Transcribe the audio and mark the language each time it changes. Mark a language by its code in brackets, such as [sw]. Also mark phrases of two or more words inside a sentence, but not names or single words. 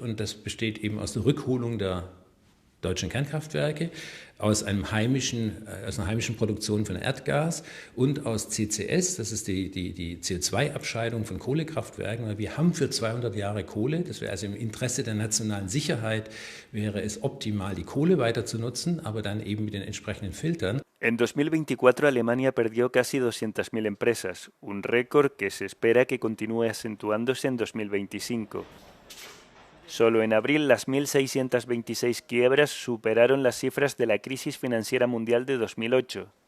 [de] Und das besteht eben aus der Rückholung der deutschen Kernkraftwerke, aus einer heimischen Produktion von Erdgas und aus CCS, das ist die CO2-Abscheidung von Kohlekraftwerken. Wir haben für 200 Jahre Kohle, das wäre also im Interesse der nationalen Sicherheit, wäre es optimal, die Kohle weiter zu nutzen, aber dann eben mit den entsprechenden Filtern. [es] En 2024 Alemania perdió casi 200.000 empresas, un récord que se espera que continúe acentuándose en 2025. Solo en abril las 1.626 quiebras superaron las cifras de la crisis financiera mundial de 2008.